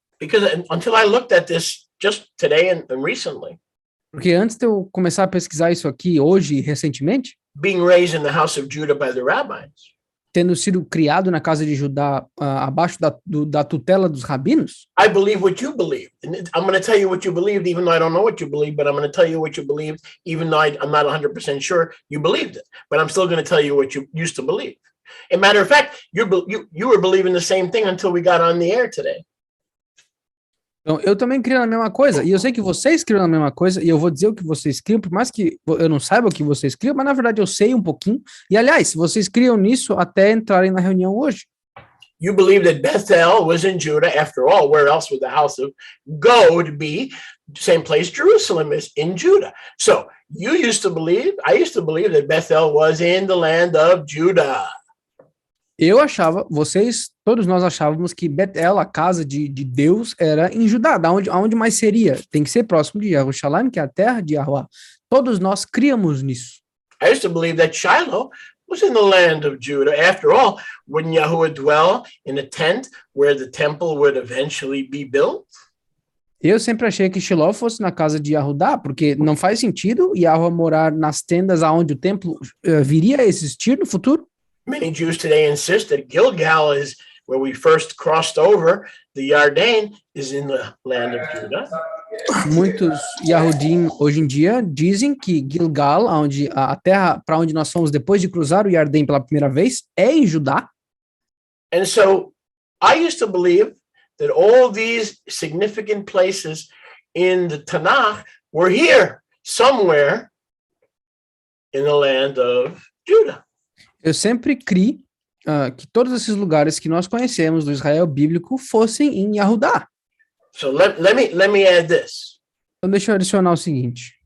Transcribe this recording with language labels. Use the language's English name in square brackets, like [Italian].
[English] Because until I looked at this just today and recently, [Portuguese] porque antes de eu começar a pesquisar isso aqui, hoje e recentemente, [English] being raised in the house of Judah by the rabbis, [Portuguese] tendo sido criado na casa de Judá, abaixo da tutela dos rabinos, [English] I believe what you believe. And I'm going to tell you what you believed, even though I don't know what you believe, but I'm going to tell you what you believed, even though I'm not 100% sure you believed it. But I'm still going to tell you what you used to believe. As a matter of fact, you were believing the same thing until we got on the air today. [Portuguese] Então, eu também crio na mesma coisa, e eu sei que vocês criam na mesma coisa, e eu vou dizer o que vocês criam, por mais que eu não saiba o que vocês criam, mas na verdade eu sei um pouquinho, e aliás, vocês criam nisso até entrarem na reunião hoje. [English] You believe that Bethel was in Judah, after all, where else would the house of God be? Same place Jerusalem is, in Judah. So, I used to believe that Bethel was in the land of Judah. [Portuguese] Eu achava, todos nós achávamos que Betel, a casa de Deus, era em Judá. Aonde mais seria? Tem que ser próximo de Jerusalém, que é a terra de Yahuwah. Todos nós criamos nisso. [English] I used to believe that Shiloh was in the land of Judah. After all, wouldn't Yahuwah dwell in a tent where the temple would eventually be built? [Portuguese] Eu sempre achei que Shiloh fosse na casa de Yahudá, porque não faz sentido Yahuwah morar nas tendas aonde o templo viria a existir no futuro. [English] Many Jews today insist that Gilgal is where we first crossed over the Yarden, is in the land of Judah. [Portuguese] Muitos Yahudim hoje em dia dizem que Gilgal, onde a terra para onde nós fomos depois de cruzar o Yarden pela primeira vez, é em Judá. [English] And so I used to believe that all these significant places in the Tanakh were here somewhere in the land of Judah. [Portuguese] Eu sempre criei que todos esses lugares que nós conhecemos do Israel bíblico fossem em Yahudá. [English] So let me add this. [Portuguese] Então deixa eu adicionar o seguinte.